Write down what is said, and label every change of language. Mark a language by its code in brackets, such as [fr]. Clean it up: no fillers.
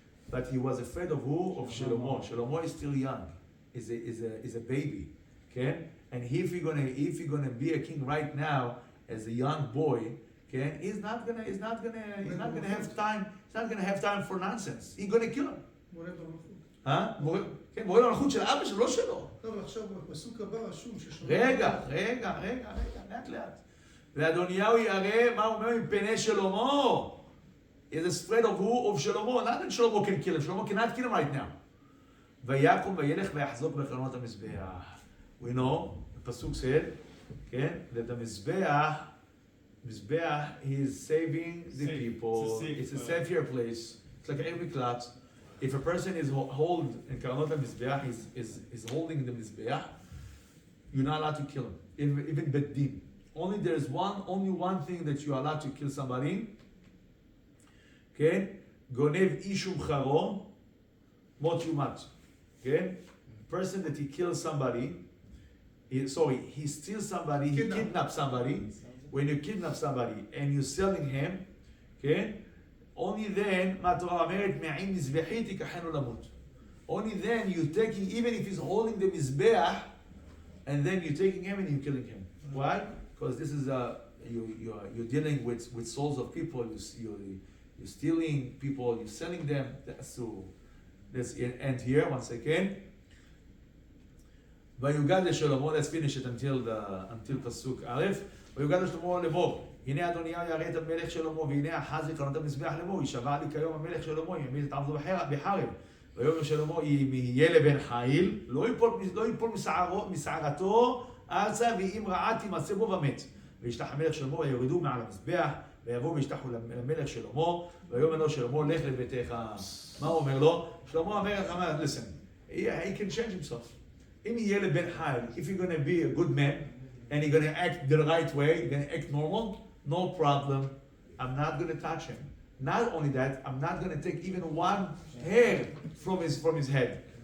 [en] But he was afraid of who? Of Shlomo. Shlomo is still young, is a baby, okay? And if you're gonna be a king right now as a young boy, okay, he's not gonna have time. He's not gonna have time for nonsense. He's gonna kill him. [he] כן, מורה למלכות של אבא שלו, לא שלו. לא, אבל עכשיו בפסוק הבא רשום ששלמה... רגע, לאט. ואדוניהו ירא, מה הוא אומר? מפני שלמה. [en] He is afraid of who? Of שלמה. Not that Shlomo can kill him. Shlomo cannot kill him right now. [he] ויקום וילך ויחזוק בקרנות המזבח. [en] We know, the pasuk said, [he] כן, [en] that the מזבח, he is saving the people. It's a safe place. It's like every miklat. If a person is hold in Karanot HaMizbeach, is holding the Mizbeach, you're not allowed to kill him. Even Beddin. Only one thing that you're allowed to kill somebody. Okay? [he] Gonev ishum charo, mot yumat. [en] Okay? Person that he kills somebody, he steals somebody, he kidnaps somebody. When you kidnap somebody and you're selling him, okay? Only then, only then you're taking, even if he's holding the mizbeach, and then you're taking him and you're killing him. Why? Because this is you're dealing with souls of people. You're stealing people. You're selling them. So let's end here once again. [he] ויוגד לשלמה, [en] let's finish it until [he] פסוק א', ויוגד לשלמה לאמור, הנה אדוניהו ירא את המלך שלמה, והנה אחז לקרנות המזבח לאמור, יישבע לי כיום המלך שלמה, ימית את עבדו בחרב. ויאמר שלמה, יהיה לבן חיל, לא ייפול משערתו ארצה, ואם רעה תימצא בו ומת. וישלח המלך שלמה, ויורידו מעל המזבח, ויבואו וישלחו למלך שלמה, ויאמר לו שלמה, לך לביתך. מה הוא אומר לו? שלמה המלך אמר, [en] listen, he can change himself. [he] אם יהיה לבן חיל, [en] if you're going to be a good man, and you're going to act the right way, you're going to act normal, no problem. I'm not going to touch him. Not only that, I'm not going to take even one hair from his head.